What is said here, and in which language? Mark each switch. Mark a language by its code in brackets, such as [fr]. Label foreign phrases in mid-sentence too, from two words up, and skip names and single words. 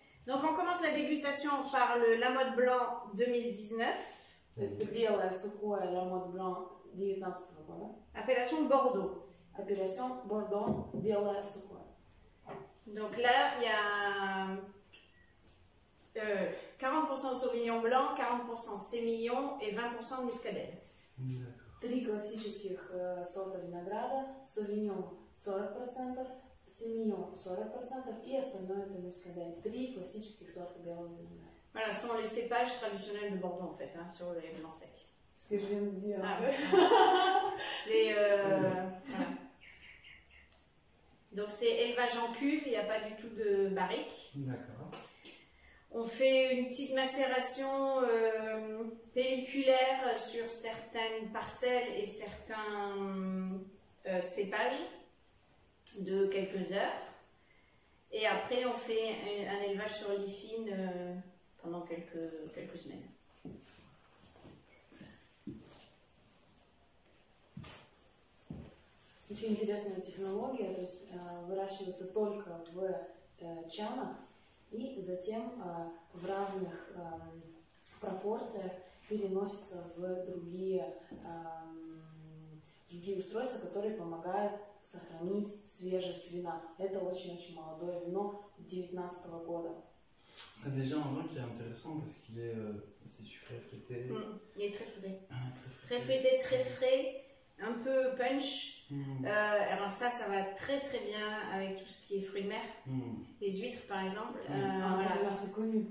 [fr] Donc on commence la dégustation par le Lamothe Blanc 2019. [ru] Это белое сухое Lamothe Blanc 2019 года. [fr] Appellation Bordeaux. Appellation Bordeaux, [ru] белое сухое. [fr] Donc là, il y a 40% Sauvignon Blanc, 40% Sémillon et 20% de Muscadelle. [ru] Три классических сорта винограда. Sauvignon 40%, Sémillon 40% и остальное это Muscadelle. Три классических сорта белого винограда. [fr] Voilà, ce sont les cépages traditionnels de Bordeaux en fait, hein, sur les blancs secs. Ce que je viens de dire. Ah, voilà. Donc c'est élevage en cuve, il n'y a pas du tout de barrique. D'accord. On fait une petite macération pelliculaire sur certaines parcelles et certains cépages de quelques heures. Et après on fait un élevage sur lit fine pendant quelques semaines. [ru] Очень интересная технология, то есть выращивается только в чанах и затем в разных пропорциях переносится в другие устройства, которые помогают сохранить свежесть вина. Это очень-очень молодое вино 2019 года. [fr] Déjà un vin qui est intéressant parce qu'il est assez sucré, fruité. Il est très fruité. Très fruité, très frais, un peu punch. Alors ça va très très bien avec tout ce qui est fruits de mer. Les huîtres par exemple. Voilà. C'est connu.